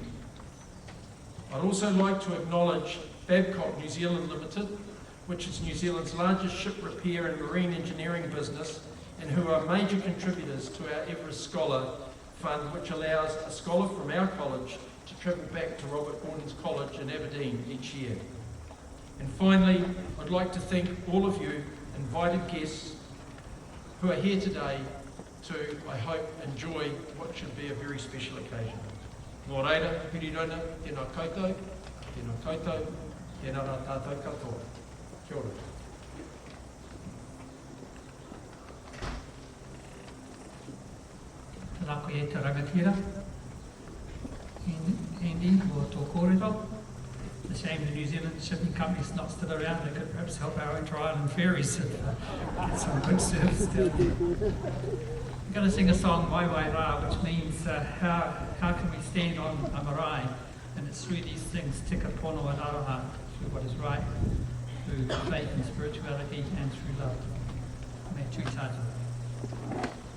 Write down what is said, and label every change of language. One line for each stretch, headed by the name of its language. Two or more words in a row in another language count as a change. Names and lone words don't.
English: I'd also like to acknowledge Babcock New Zealand Limited, which is New Zealand's largest ship repair and marine engineering business, and who are major contributors to our Everest Scholar Fund, which allows a scholar from our college to travel back to Robert Gordon's College in Aberdeen each year. And finally, I'd like to thank all of you invited guests who are here today to, I hope, enjoy what should be a very special occasion.
Māori: Nō reira, Pirirona, tēnā koutou, tēnā rā tātou katoa. Kia ora. Lako e te rangatira. Andy, or tō kōrero.
English: It's a shame the New Zealand Shipping Company's not still around. They could perhaps help our inter-island ferries and get some good service down there. I'm going to sing a song, Wai Wai Rā, which means how can we stand on a marae? And it's through these things,
Māori: tika pono and aroha,
English: through what is right, through faith and spirituality, and through love.
Māori: Me tūtātou.